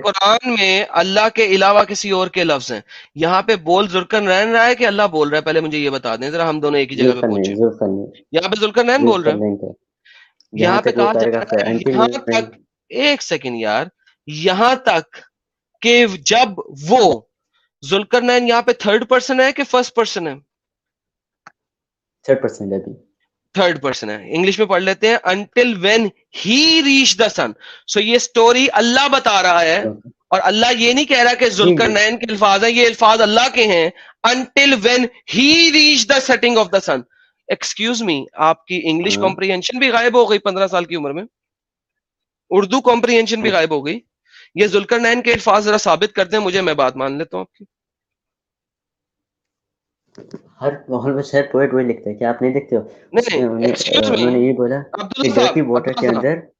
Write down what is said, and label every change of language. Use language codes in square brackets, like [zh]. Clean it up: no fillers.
[ur] قرآن میں اللہ کے علاوہ کسی اور کے لفظ ہیں. یہاں پہ بول ذوالقرنین رہا ہے کہ اللہ بول رہا ہے؟ پہلے مجھے یہ بتا دیں ذرا، ہم دونوں ایک ہی جگہ پہ پہنچے. یہاں پہ ذوالقرنین بول رہا ہے. یہاں پہ کہا جا رہا ہے یہاں تک، ایک سیکنڈ یار، یہاں تک کہ جب وہ ذوالقرنین یہاں پہ تھرڈ پرسن ہے کہ فرسٹ پرسن ہے؟ تھرڈ پرسن ابھی تھرڈ پرسن ہے. انگلش میں پڑھ لیتے ہیں [en] until when he reached the sun. [ur] سو یہ سٹوری اللہ بتا رہا ہے اور اللہ یہ نہیں کہہ رہا کہ ذوالقرنین کے الفاظ ہیں، یہ الفاظ اللہ کے ہیں. [en] until when he reached the setting of the sun. [ur] Excuse me, آپ کی انگلش کمپریہنشن بھی غائب ہو گئی 15 سال کی عمر میں، اردو کمپریہنشن بھی غائب ہو گئی. یہ ذوالقرنین کے الفاظ ذرا ثابت کر دیں مجھے، میں بات مان لیتا ہوں آپ کی. ہر آلموسٹ ہر پوئٹ وہی لکھتا ہے کہ آپ نہیں دیکھتے ہو. انہوں نے یہ بولا کہ ڈرٹی واٹر کے اندر.